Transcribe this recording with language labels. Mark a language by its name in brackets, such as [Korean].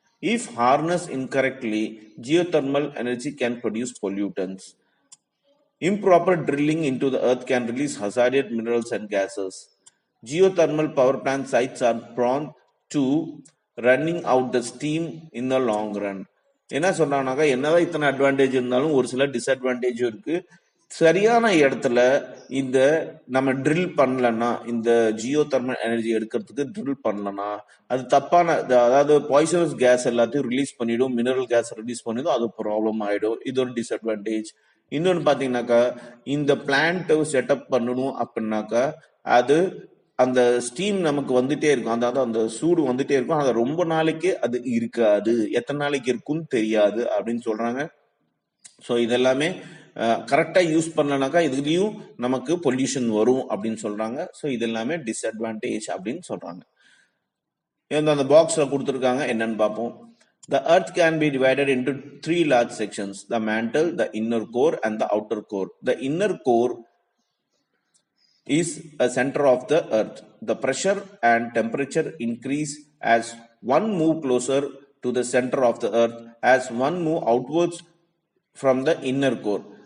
[English] If harnessed incorrectly, geothermal energy can produce pollutants. Improper drilling into the earth can release hazardous minerals and gases. Geothermal power plant sites are prone to running out the steam in the long run. [Tamil] என்ன சொல்றாங்கனாக்கா என்னதான் இத்தனை advantage இருந்தாலும் ஒரு சில டிஸ்அட்வான்டேஜும் இருக்கு. சரியான இடத்துல இந்த நம்ம ட்ரில் பண்ணலன்னா, இந்த ஜியோ தெர்மல் எனர்ஜி எடுக்கிறதுக்கு ட்ரில் பண்ணலன்னா அது தப்பான, அதாவது பாய்சனஸ் கேஸ் எல்லாத்தையும் ரிலீஸ் பண்ணிடும், மினரல் கேஸ் ரிலீஸ் பண்ணிடும், அது ப்ராப்ளம் ஆயிடும். இது ஒரு டிஸ்அட்வான்டேஜ். இன்னொன்னு பாத்தீங்கன்னாக்கா இந்த பிளான்ட் செட்டப் பண்ணணும் அப்படின்னாக்கா அது அந்த ஸ்டீம் நமக்கு வந்துட்டே இருக்கும், அதாவது அந்த சூடு வந்துட்டே இருக்கும். அது ரொம்ப நாளைக்கு அது இருக்காது, எத்தனை நாளைக்கு இருக்குன்னு தெரியாது அப்படின்னு சொல்றாங்க. ஸோ இதெல்லாமே கரெக்டா யூஸ் பண்ணலனாக்கா இதுலயும் நமக்கு பொல்யூஷன் வரும் அப்படின்னு சொல்றாங்க. ஸோ இது எல்லாமே டிஸ்அட்வான்டேஜ் அப்படின்னு சொல்றாங்க. அந்த பாக்ஸ்ல கொடுத்துருக்காங்க, என்னன்னு பார்ப்போம். [English] The earth can be divided into three large sections: the mantle, the inner core, and the outer core. The inner core is a center of the earth. The pressure and temperature increase as one move closer to the center of the earth, as one move outwards from the inner core.